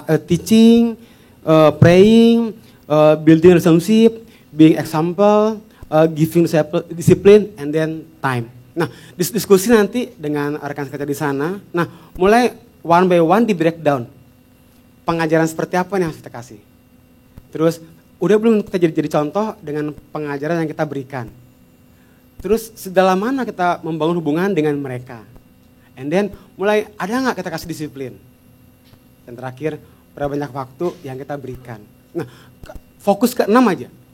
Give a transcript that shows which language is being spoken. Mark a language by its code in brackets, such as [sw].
[en] Teaching, praying, building relationship, being example, giving discipline, and then time. [id] Nah, diskusi nanti dengan rekan kita di sana. Nah, mulai [en] one by one [id] di breakdown. Pengajaran seperti apa nih yang kita kasih. Terus, udah belum kita jadi contoh dengan pengajaran yang kita berikan. Terus, sedalam mana kita membangun hubungan dengan mereka. [en] And then, [id] mulai ada nggak kita kasih disiplin. Dan terakhir, berapa banyak waktu yang kita berikan. Nah, fokus ke 6 aja.